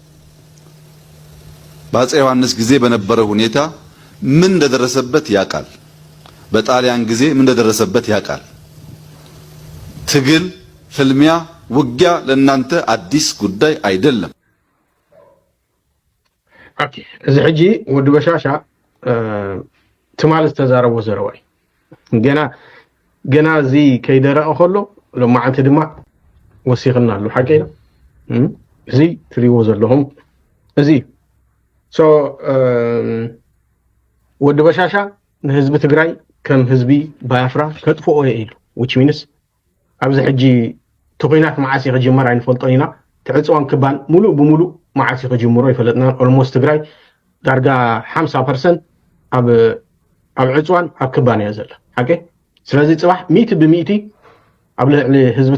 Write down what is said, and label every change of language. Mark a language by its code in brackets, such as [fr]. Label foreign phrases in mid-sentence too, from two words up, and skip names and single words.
[am] በአፄ ዮሐንስ ጊዜ በነበረ ሁኔታ ምን እንደደረሰበት ያውቃል። በጣሊያን ጊዜ ምን እንደደረሰበት ያውቃል። ትግል፣ ፍልሚያ፣ ውጊያ ለእናንተ አዲስ ጉዳይ አይደለም። [ti] ኦኬ እዚ ሕጂ ወዲ በሻሻ ትማል ዝተዛረቦ ዘረዋይ ገና እዚ ከይደረቀ ከሎ ሎማዓንቲ ድማ ወሲኽና ኣሎ ሓቂና እዚ ትሪዎ ዘለኹም እዚ ወዲ በሻሻ ንህዝቢ ትግራይ ከም ህዝቢ ባያፍራ ከጥፍኦ ኢሉ [en] which means [ti] ኣብዚ ሕጂ ትኩናት መዓስ ይክጅመር ኣይንፈልጦ ኢና ትዕፅዋን ክባን ሙሉእ ብሙሉእ መዓስ ይክጅምሮ ይፈለጥና ኦልሞስት ትግራይ ዳርጋ 50% ኣብ ዕፅዋን ኣብ ክባን እያ ዘላ ሓቂ ስለዚ ፅባሕ 100% ኣብ ልዕሊ ህዝቢ